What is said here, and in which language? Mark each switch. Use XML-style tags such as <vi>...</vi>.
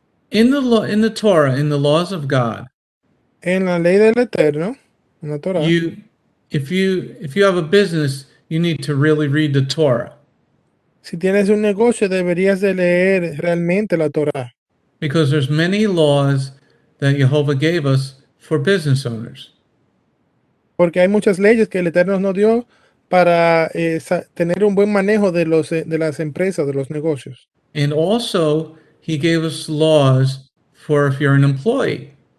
<en>In the law, in the Torah, in the laws of God,</en> <es>En la ley del Eterno, en la Torah,</es> <en>if you have a business, you need to really read the Torah,</en> <es>si tienes un negocio deberías de leer realmente la Torah,</es> <en>because there's many laws that Jehovah gave us for business owners.</en> <es>porque hay muchas leyes que el Eterno nos dio para tener un buen manejo de las empresas, de los negocios.</es> <en>And also, he gave us laws for if you're an employee.</en>